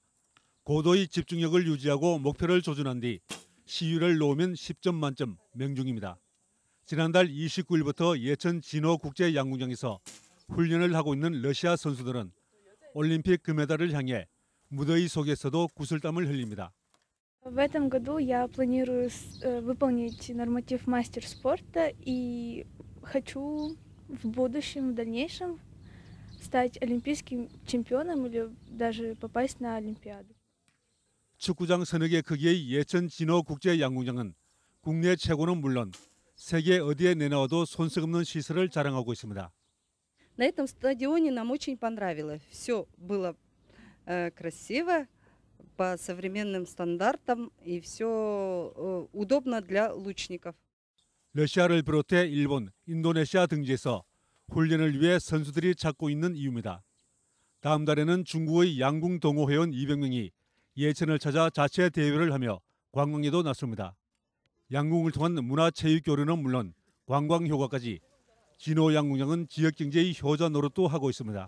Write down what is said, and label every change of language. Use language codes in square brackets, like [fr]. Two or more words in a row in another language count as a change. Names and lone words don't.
[ko] 고도의 집중력을 유지하고 목표를 조준한 뒤 시위를 놓으면 10점 만점 명중입니다. 지난달 29일부터 예천 진호 국제 양궁장에서 훈련을 하고 있는 러시아 선수들은 올림픽 금메달을 향해 무더위 속에서도 구슬땀을 흘립니다. [ru] В этом году я планирую выполнить норматив мастер спорта и хочу в будущем, в дальнейшем стать олимпийским чемпионом или даже попасть на Олимпиаду. [ko] 축구장 서너 개 크기의 예천 진호 국제 양궁장은 국내 최고는 물론 세계 어디에 내놔도 손색 없는 시설을 자랑하고 있습니다. [ru] На этом стадионе нам очень понравилось. Все было красиво, по современным стандартам и все удобно для лучников. [ko] 러시아를 비롯해 일본, 인도네시아 등지에서 훈련을 위해 선수들이 찾고 있는 이유입니다. 다음 달에는 중국의 양궁 동호회원 200명이 예천을 찾아 자체 대회를 하며 관광에도 나섭니다. 양궁을 통한 문화체육 교류는 물론 관광 효과까지 진호 양궁장은 지역 경제의 효자 노릇도 하고 있습니다.